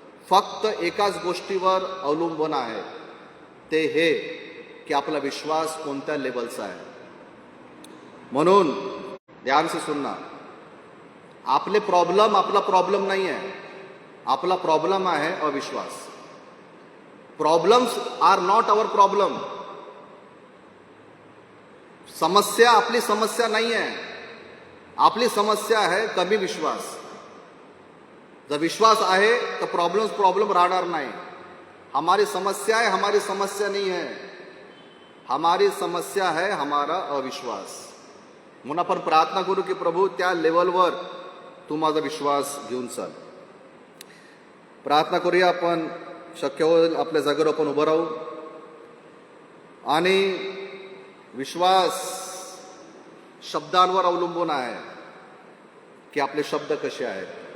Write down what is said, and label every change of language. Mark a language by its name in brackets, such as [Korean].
[Marathi] फक्त एकाच गोष्टीवर अवलंबून आहे, ते हे की आपला विश्वास कोणत्या लेवलचा आहे. म्हणून [Hindi] ध्यान से सुनना, [Marathi] आपले प्रॉब्लेम आपला प्रॉब्लेम नाही आहे, आपला प्रॉब्लेम आहे अविश्वास. [English] Problems are not our problem. [Marathi] समस्या आपली समस्या नाही आहे, आपली समस्या आहे कमी विश्वास. जर विश्वास आहे तर प्रॉब्लेम राहणार नाही. [Hindi] हमारी समस्या है, हमारी समस्या नहीं है, हमारी समस्या है हमारा अविश्वास. [Marathi] म्हणून आपण प्रार्थना करू की प्रभू त्या लेवलवर तू माझा विश्वास घेऊन चाल. प्रार्थना करूया आपण, शक्य होईल आपल्या जागेवर आपण उभं राहू आणि विश्वास शब्दांवर अवलंबून आहे की आपले शब्द कसे आहेत.